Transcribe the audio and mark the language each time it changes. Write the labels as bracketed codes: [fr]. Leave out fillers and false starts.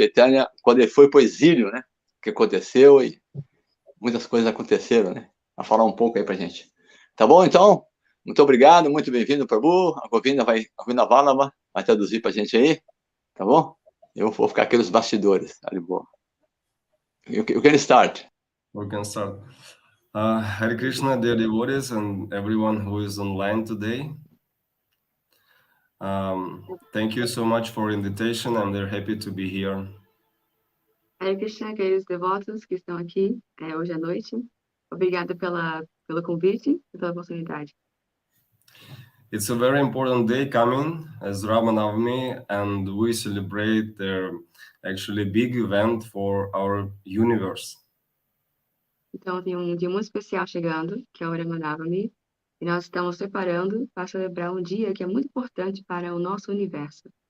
[pt] Chaitanya quando ele foi para o exílio, né? O que aconteceu e muitas coisas aconteceram, né? A falar um pouco aí pra gente. Tá bom, então? Muito obrigado, muito bem-vindo, Prabhu. A Govinda Vallabha vai traduzir pra gente aí, tá bom? Eu vou ficar aqui nos bastidores, tá de boa. [en] You can start. We can start. Hare Krishna, dear devotees, and everyone who is online today. Thank you so much for invitation. I'm very happy to be here. [pt] Hare Krishna, queridos devotos que estão aqui hoje à noite. Obrigada pelo convite e pela oportunidade. [en] It's a very important day coming as Rama Navami, and we celebrate the actually big event for our universe. [pt] Então, tem um dia muito especial chegando, que é o Rama Navami, e nós estamos preparando para celebrar um dia que é muito importante para o nosso universo.